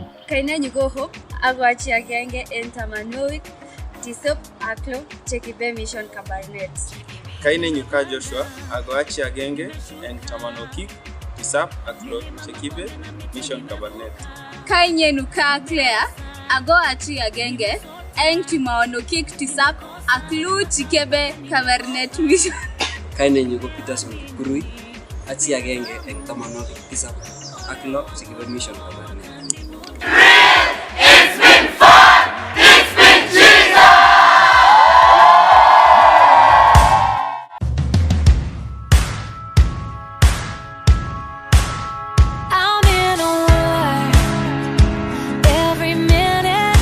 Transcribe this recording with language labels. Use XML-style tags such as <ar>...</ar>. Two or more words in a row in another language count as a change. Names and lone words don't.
<kln>Kanenyu go hope, agwachi agenge entamanowik, tisop aklo, chekibe mission Kabarnet. Kanenyu ka Joshua, agwachi agenge entamanokik, tisap aklo, chekibe mission Kabarnet. Kanenyu ka Claire, agwachi agenge entamanokik, tisap aklu chikebe Kabarnet mission. Kainenyu ko Peter Kurui, achi agenge eng tamanwogik tisap ak lo chikebe mission Kabarnet.</kln> <en>It's been fun! It's been Jesus! I'm in a war every minute.</en>